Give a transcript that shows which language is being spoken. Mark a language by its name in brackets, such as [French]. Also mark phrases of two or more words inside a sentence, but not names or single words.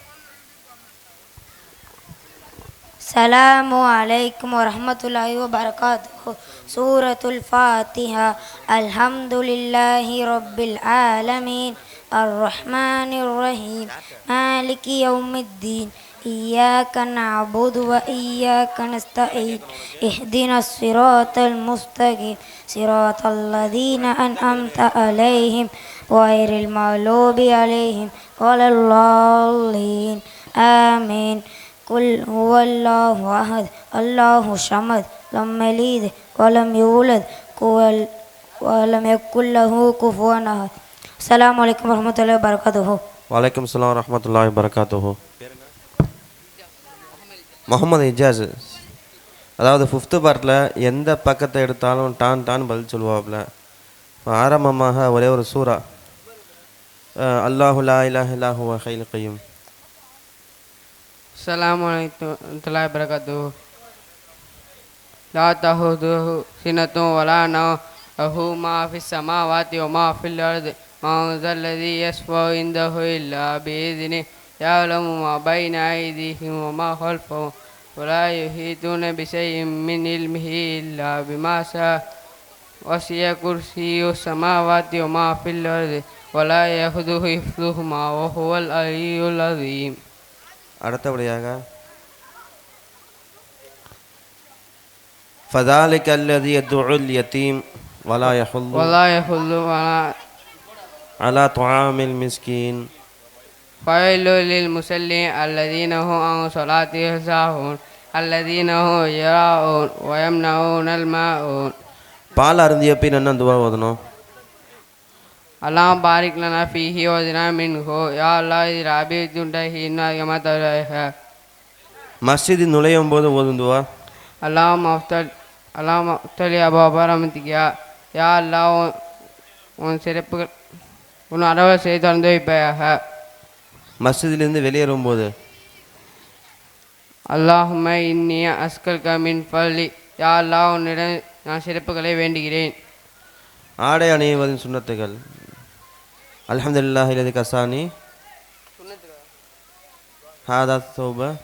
[Arabic] السلام عليكم ورحمة الله وبركاته. சூரத்துல் ஃபாத்திஹா. الحمد لله رب العالمين الرحمن الرحيم مالك يوم الدين إياك نعبد وإياك نستعين اهدنا الصراط المستقيم صراط الذين أنعمت عليهم غير المغضوب عليهم ولا الضالين آمين قل هو الله أحد الله الصمد لم يلد ولم يولد ولم يكن له كفوا أحد. السلام عليكم ورحمة الله وبركاته. وعليكم السلام رحمة الله و بركاته. [Tamil] முகமது இஜாஸ், அதாவது 5th பார்ட்டில் எந்த பக்கத்தை எடுத்தாலும் டான் பதில் சொல்லுவாப்புல. ஆரம்பமாக ஒரே ஒரு சூரா [Arabic] الله لا إله إلا هو الحي القيوم. السلام عليكم ورحمة الله وبركاته. لا تأخذه سنة ولا نوم له ما في السماوات و ما في الأرض من ذا الذي يشفع عنده إلا بإذنه يعلم ما بين أيديهم وما خلفهم ولا يحيطون بشيء من علمه إلا بما شاء وسع كرسيه السماوات وما في الأرض ولا يؤوده حفظهما وهو العلي العظيم. அடுத்தபடியாக فذلك الذي يدعو اليتيم ولا يحض على طعام المسكين فويل للمصلين الذين هم عن صلاتهم ساهون الذين هم يراءون ويمنعون الماعون. [Tamil] பால் அருந்திய பின் என்ன துவா ஓதணும்? [Arabic] اللهم بارك لنا فيه وزنا منه يا الله ربي تنتهي كما تراه. [Tamil] மஸ்ஜிதில் நுழையும் போது ஓதும் துவா? [Arabic] اللهم افتح أبواب رحمتك يا الله [Tamil] உன் சிறப்புகள் உன் அறவல் செய்து திறந்து வைப்பாயாக. மஸ்ஜிதிலிருந்து வெளியேறும் போது? [Arabic] اللهم إني أسألك من فضلك [Tamil] யா அல்லாஹ் உன்னிடம் நான் சிறப்புகளை வேண்டுகிறேன். ஆடை அணிவதின் சுன்னத்துகள்? [Arabic] الحمد لله الذي كساني هذا الثوب.